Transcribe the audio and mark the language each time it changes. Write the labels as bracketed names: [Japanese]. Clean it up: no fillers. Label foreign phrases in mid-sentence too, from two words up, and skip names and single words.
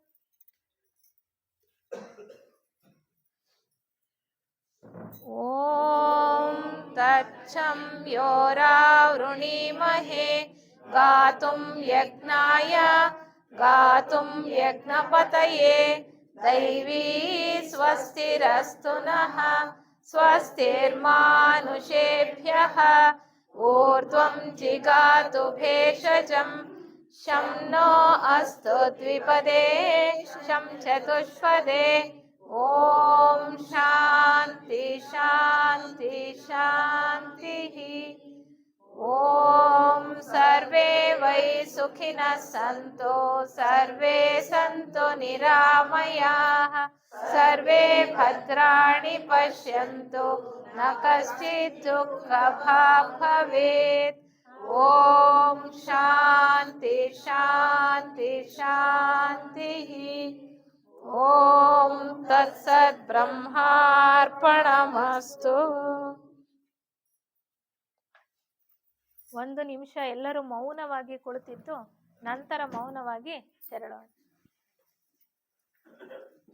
[Sanskrit] ಓಂ ತಚ್ಚಂ ಯೋರಾವೃಣೀಮಹೇ ಗಾತುಂ ಯಜ್ಞಾಯ ಗಾತುಂ ಯಜ್ಞಪತಯೇ ದೈವೀ ಸ್ವಸ್ತಿರಸ್ತು ನಃ ಸ್ವಸ್ತಿರ್ಮಾನುಷೇಭ್ಯಃ ಊರ್ಧ್ವಂ ಜಿಗಾತು ಭೇಷಜಂ ಶಂ ನೋ ಅಸ್ತು ದ್ವಿಪದೇ ಶಂ ಚತುಷ್ಪದೇ. ಓಂ ಶಾಂತಿ ಶಾಂತಿ ಶಾಂತಿ. ಓಂ ಸರ್ವೇ ವೈ ಸುಖಿನಃ ಸಂತು ಸರ್ವೇ ಸಂತು ನಿರಾಮಯಾಃ ಸರ್ವೇ ಭದ್ರಾಣಿ ಪಶ್ಯಂತು ನ ಕಶ್ಚಿತ್ ದುಃಖಭಾಗ್ ಭವೇತ್. ಓಂ ಶಾಂತಿ ಶಾಂತಿ ಶಾಂತಿ. ಓಂ ತತ್ಸತ್ ಬ್ರಹ್ಮಾರ್ಪಣಮಸ್ತು. [Kannada] ಒಂದು ನಿಮಿಷ ಎಲ್ಲರೂ ಮೌನವಾಗಿ ಕುಳಿತಿದ್ದು ನಂತರ ಮೌನವಾಗಿ ತೆರಳೋಣ.